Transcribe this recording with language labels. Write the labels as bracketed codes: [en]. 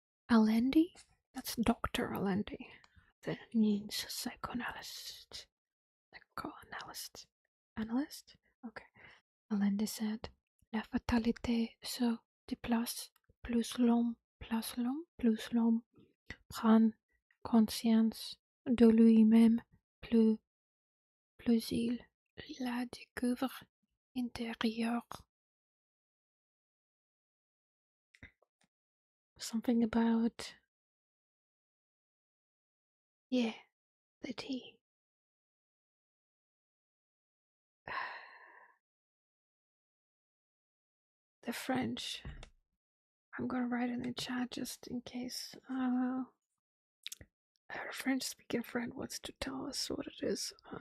[en] Alendi? That's Dr. Alendi. That means psychoanalyst. Psychoanalyst. Analyst? Okay. Alendi said, [fr] La fatalité se déplace plus l'homme plus l'homme prend conscience de lui-même, plus il la découvre intérieure. [en] Something about, yeah, the tea. The French. I'm gonna write in the chat just in case our French-speaking friend wants to tell us what it is.